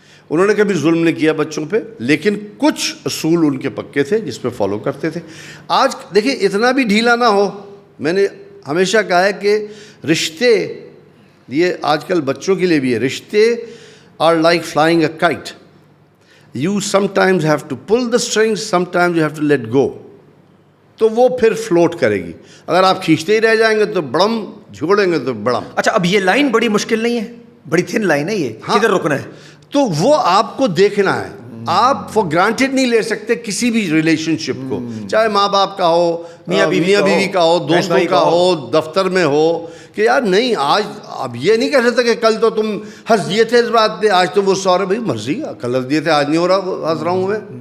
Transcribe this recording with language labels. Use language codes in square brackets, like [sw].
[ur] انہوں نے کبھی ظلم نہیں کیا بچوں پہ، لیکن کچھ اصول ان کے پکے تھے جس پہ فالو کرتے تھے. آج دیکھیں اتنا بھی ڈھیلا نہ ہو. میں نے ہمیشہ کہا ہے کہ رشتے، یہ آج کل بچوں کے لیے بھی ہے، رشتے [en] Are like flying a kite. You sometimes have to pull the strings, sometimes you have to let go. [ur] تو وہ پھر فلوٹ کرے گی. اگر آپ کھینچتے ہی رہ جائیں گے تو بڑم, جھوڑیں گے تو بڑم. اچھا اب یہ لائن بڑی مشکل نہیں ہے, بڑی تھن لائن ہے یہ, کدھر رکنا ہے؟ تو وہ آپ کو دیکھنا ہے. آپ فار گرانٹیڈ نہیں لے سکتے کسی بھی ریلیشن شپ کو, چاہے ماں باپ کا ہو, میاں بیوی کا ہو, دوستوں کا ہو, دفتر میں ہو, کہ یار نہیں آج اب یہ نہیں کہہ سکتے کہ کل تو تم ہنس دیے تھے اس بات پہ, آج تم اس بھائی مرضی کل ہنس دیے تھے, آج نہیں ہو رہا, ہنس رہا ہوں میں.